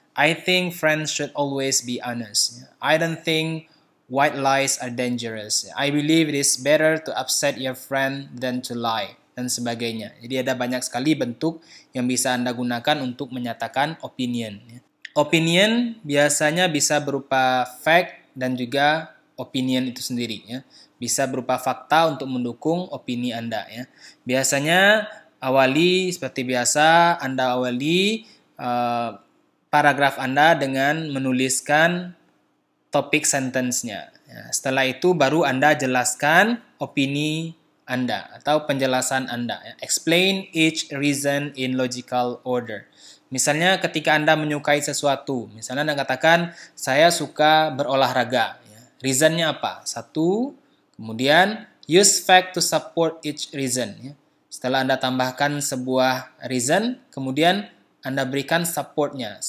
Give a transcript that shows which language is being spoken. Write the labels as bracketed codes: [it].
[en] I think friends should always be honest. Ya. I don't think white lies are dangerous. I believe it is better to upset your friend than to lie. [id] Dan sebagainya. Jadi ada banyak sekali bentuk yang bisa Anda gunakan untuk menyatakan opinion. Opinion biasanya bisa berupa fact dan juga opinion itu sendiri. Ya. Bisa berupa fakta untuk mendukung opini Anda. Ya. Biasanya awali seperti biasa, Anda awali paragraf Anda dengan menuliskan topik sentence-nya. Ya. Setelah itu baru Anda jelaskan opini Anda atau penjelasan Anda. [en] Explain each reason in logical order. [id] Misalnya ketika Anda menyukai sesuatu, misalnya Anda katakan, saya suka berolahraga. Reasonnya apa? Satu, kemudian [en] use fact to support each reason. [id] Setelah Anda tambahkan sebuah reason, kemudian Anda berikan supportnya.